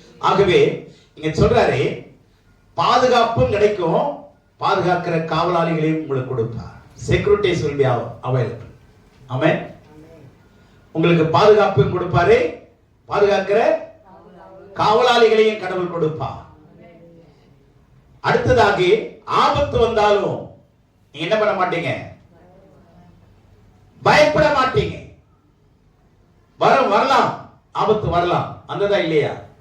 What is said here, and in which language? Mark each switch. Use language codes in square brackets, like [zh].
[ta] ஆகவே இங்க சொல்றாரு, பாதுகாப்பும் கிடைக்கும், பாதுகாக்கிற காவலாளிகளையும் உங்களுக்கு கொடுப்பார். [en] Securities will be available. [ta] ஆமென். உங்களுக்கு பாதுகாப்பும் கொடுப்பாரு, பாதுகாக்கிற காவலாளிகளையும் கடவுள் கொடுப்பார். அடுத்ததாக ஆபத்து வந்தாலும் நீங்க என்ன பண்ண மாட்டீங்க? பயப்பட மாட்டீங்க. வரலாம், ஆபத்து வரலாம். வந்ததா இல்லையா?